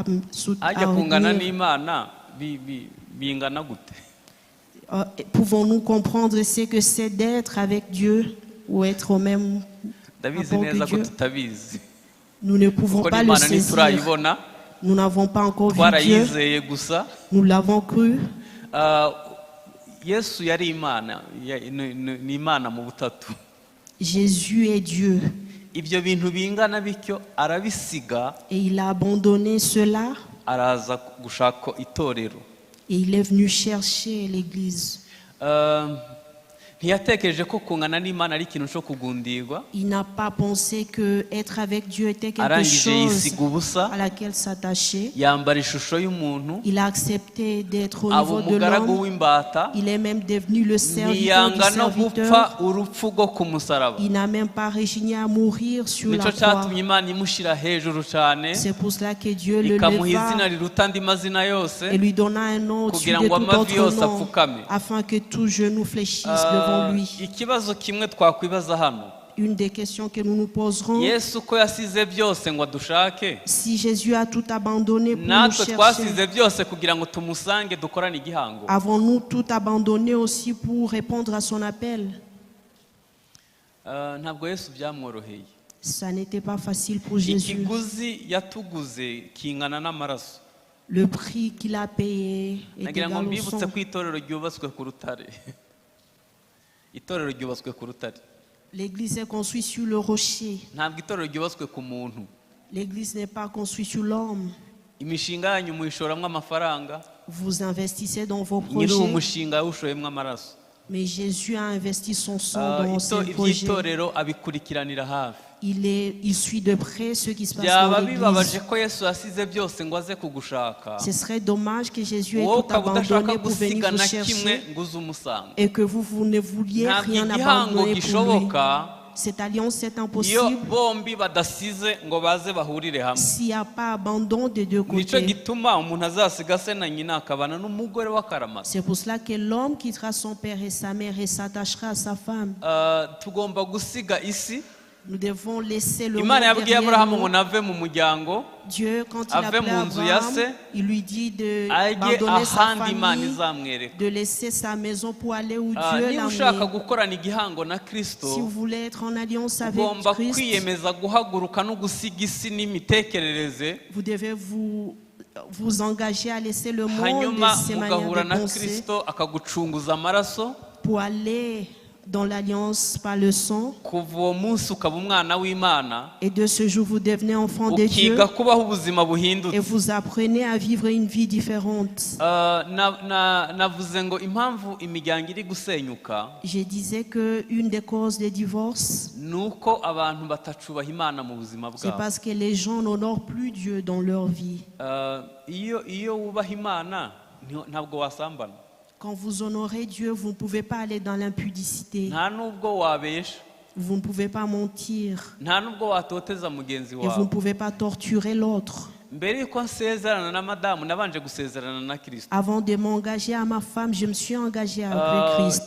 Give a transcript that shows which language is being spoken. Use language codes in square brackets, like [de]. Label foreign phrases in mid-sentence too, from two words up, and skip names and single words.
[rw] ajya kungana [fr] obtenir. [rw] n'imana bingana gute? [fr] Pouvons-nous comprendre ce que c'est d'être avec Dieu ou être au même [rw] ndabizi [fr] rapport [rw] neza [fr] que [rw] ko [fr] Dieu? [rw] tutabizi [fr] Nous ne pouvons [rw] kuko [fr] pas le [rw] n'imana [fr] saisir. [rw] ntiturayibona, [fr] Nous n'avons pas encore vu Dieu. [rw] twarayizeye gusa. [fr] Nous l'avons cru. [rw] yesu yari imana, ni imana mu butatu. [fr] Jésus est Dieu. [rw] ibyo bintu bingana bityo arabisiga, [fr] Et il a abandonné cela [rw] araza gushaka itorero. [fr] et il est venu chercher l'Église. [rw] ntiyatekereje ko kungana n'imana ari ikintu cyo kugundirwa, [fr] Il n'a pas pensé que être avec Dieu était quelque [rw] arangije [fr] chose [rw] yisiga ubusa, [fr] à laquelle s'attacher. [rw] yambara ishusho y'umuntu, [fr] Il a accepté d'être au [rw] aba [fr] niveau de [rw] umugaragu [fr] l'homme. [rw] w'imbata, [fr] Il est même devenu le serviteur du [rw] ntiyanga no [fr] serviteur. [rw] gupfa urupfu rwo ku musaraba. [fr] Il n'a même pas régné à mourir sur [rw] nicyo [fr] la croix. [rw] cyatumye imana imushyira hejuru cyane, [fr] C'est pour cela que Dieu le [rw] ikamuha izina [fr] leva [rw] riruta andi mazina yose, [fr] et lui donna un nom au-dessus [rw] kugira [fr] de [rw] ngo [fr] tout [rw] amavi [fr] autre [rw] yose [fr] nom, [rw] apfukame. [fr] afin que tout genou fléchisse devant lui. [rw] ikibazo kimwe twakwibaza hano, [fr] Une des questions que nous nous poserons, [rw] yesu ko yasize byose ngo adushake, [fr] si Jésus a tout abandonné pour nous [rw] natwe [fr] chercher, [rw] twasize byose kugira ngo tumusange dukorane igihango. [fr] avons-nous tout abandonné aussi pour répondre à son appel? [rw] Ntabwo yesu byamworoheye. [fr] Ça n'était pas facile pour Jésus. [rw] ikiguzi yatuguze kingana n'amaraso. [fr] Le prix qu'il a payé est [rw] nagira ngo [fr] égal au [rw] mbibutse [fr] sang. [rw] ko itorero ryubatswe ku rutare. itorero ryubatswe ku rutare, [fr] L'église est construite sur le rocher. [rw] ntabwo itorero ryubatswe ku muntu. [fr] L'église n'est pas construite sur l'homme. [rw] imishinga yanyu muyishoramo amafaranga, [fr] Vous investissez dans vos [rw] nyiri uwo [fr] projets, [rw] mushinga yawushoyemo amaraso. [fr] mais Jésus a investi son sang dans ces projets. [rw] iby'itorero abikurikiranira hafi. [fr] Il suit de près ce qui se passe [rw] byaba [fr] dans [rw] bibabaje [fr] l'église. [rw] ko yesu yasize byose ngo aze kugushaka, [fr] Ce serait dommage que Jésus ait [rw] wowe [fr] tout [rw] ukaba udashaka [fr] abandonné pour venir [rw] gusiga [fr] vous [rw] na kimwe [fr] chercher [rw] ngo uze umusanga. [fr] et que vous ne vouliez [rw] ntabwo [fr] rien [rw] igihango [fr] abandonner pour lui. [rw] gishoboka [fr] Cette alliance est [rw] iyo [fr] impossible [rw] bombi badasize ngo baze bahurire hamwe. [fr] s'il n'y a pas abandon des deux [rw] nicyo [fr] côtés. [rw] gituma umuntu azasiga se na nyina akabana n'umugore w'akaramata. [fr] C'est pour cela que l'homme quittera son père et sa mère et s'attachera à sa femme. [rw] tugomba gusiga isi. [fr] Nous devons laisser le monde [rw] imana yabwiye [fr] derrière [rw] aburahamu [fr] nous. [rw] ngo nave mu muryango [fr] Dieu, quand il [rw] ave [fr] appelait [rw] mu nzu ya [fr] Abraham, [rw] se, [fr] il lui dit [rw] ajye [fr] d'abandonner sa [rw] ahandi imana [fr] famille, [rw] izamwereka. [fr] de laisser sa maison pour aller où Dieu [rw] niba [fr] l'a [rw] ushaka [fr] amené. [rw] gukorana igihango na kristo, [fr] Si vous voulez être en alliance avec [rw] ugomba [fr] Christ, [rw] kwiyemeza guhaguruka no gusiga isi n'imitekerereze, [fr] vous devez vous engager à laisser le monde [rw] hanyuma [fr] et ses [rw] mugahura [fr] manières de [rw] na [fr] penser [rw] kristo akagucunguza amaraso, [fr] pour aller dans l'alliance par le sang. [rw] kuva uwo munsi ukaba umwana w'imana, [fr] Et de ce jour, vous devenez enfant de Dieu [rw] ukiga kubaho ubuzima [fr] et [rw] buhindutse. [fr] vous apprenez à vivre une vie différente. [rw] navuze ngo impamvu imiryango iri gusenyuka [fr] Je disais que une des causes des divorces, [rw] ni uko abantu batacubaha imana mu buzima [fr] c'est [rw] bwabo. [fr] parce que les gens n'honorent plus Dieu dans leur vie. [rw] iyo wubaha imana ntabwo wasambana, [fr] Quand vous honorez Dieu, vous ne pouvez pas aller dans l'impudicité. [rw] nta nubwo wabesha, [fr] Vous ne pouvez pas mentir. [rw] nta nubwo watoteza mugenzi [fr] Et vous ne [rw] wawe. [fr] pouvez pas torturer l'autre. [rw] mbere yuko nsezerana na madamu nabanje gusezerana na kristo. [fr] Avant de m'engager à ma femme, je me suis engagé avec Christ.